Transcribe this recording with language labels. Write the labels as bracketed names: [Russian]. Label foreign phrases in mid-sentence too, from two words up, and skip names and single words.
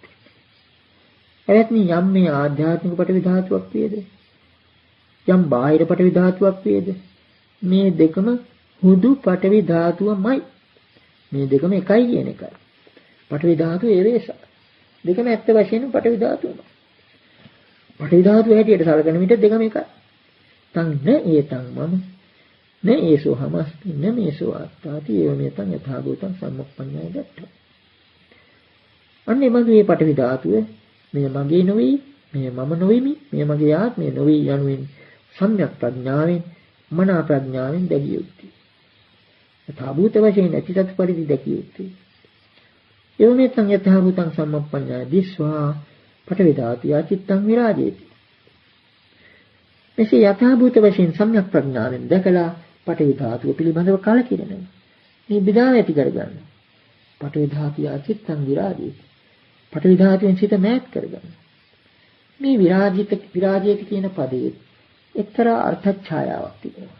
[Sinhala] එවත්නි යම් මේ ආධ්‍යාත්මික පටවි ධාතුවක් වේද, යම් බාහිර පටවි ධාතුවක් වේද, මේ දෙකම හුදු පටවි ධාතුවමයි. මේ දෙකම එකයි කියන එකයි. [Pali] පටවි ධාතු ඒවේස. [Sinhala] දෙකම ඇත්ත වශයෙන්ම පටවි ධාතුවම. පටවි ධාතුව හැටියට සලකන විට දෙකම එකයි. [Pali] තං න ඒතං මම න ඒසෝ හමස්ති න මේසෝ ආත්තාති ඒව මේතං යථා භූතං සම්මප්පඤ්ඤය දත්ත. [Sinhala] අන්නේ මගේ පටවි ධාතුව මේ මගේ නොවේ, මේ මම නොවෙමි, මේ මගේ ආත්මය නොවේ යනුවෙන් සම්‍යක් ප්‍රඥාවෙන් මනා ප්‍රඥාවෙන් දැකිය යුතුයි. යථා භූත වශයෙන් ඇතිසත් පරිදි දැකිය යුතුයි. [Pali] ඒව මේතං යථා භූතං සම්මප්පඤ්ඤය දිස්වා පටවි ධාතුය චිත්තං විරාජේති. [Sinhala] මෙසේ යථා භූත වශයෙන් සම්‍යක් ප්‍රඥාවෙන් දැකලා පටවි ධාතුව පිළිබඳව කලකිරෙනවා. මේ බිදාව ඇති කරගන්න. [Pali] පටවි ධාතුය චිත්තං විරාජේති. [Sinhala] පටවි ධාතුවෙන් සිත මෑත් කරගන්න. මේ විරාජිත කියන පදයේ එක්තරා අර්ථ ඡායාවක් තිබෙනවා.